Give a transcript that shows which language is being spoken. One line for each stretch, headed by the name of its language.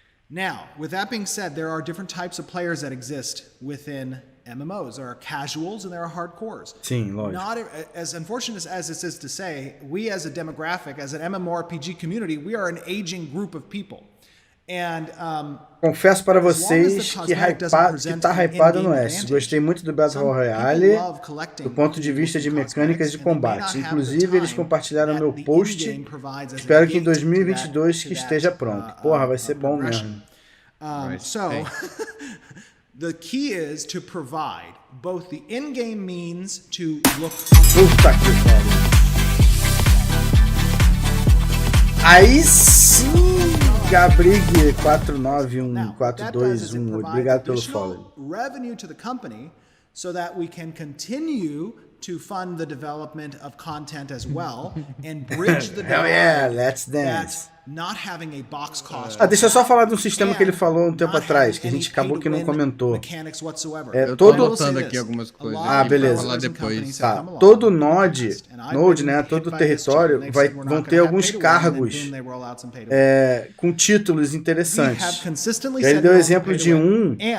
English: Now, with that being said, there are different types of players that exist within MMOs. There are casuals and there are hardcores.
Portuguese: Sim, lógico.
English: Not as unfortunate as this is to say, we as a demographic, as an MMORPG community, we are an aging group of people. And
Portuguese: confesso para vocês que tá hypado no S. Gostei muito do Battle Royale do ponto de vista de mecânicas de combate. Inclusive, eles compartilharam meu post. Espero que em 2022 que esteja pronto. Porra, vai ser bom mesmo.
English: So, the key is to provide both the in-game means to look...
Portuguese: Puta que pariu. Aí sim! Gabrig 491421, obrigado pelo follow.
English: Revenue to the company so that we can continue to fund the development of content as well and bridge the Hell yeah, let's dance. Not having a box cost.
Portuguese: Deixa eu só falar de um sistema que ele falou um tempo atrás, que a gente acabou que não comentou. Eu tô anotando aqui algumas coisas. Beleza. Falar depois. Tá. Todo node, né, todo território vão ter alguns cargos com títulos interessantes. E ele deu exemplo de um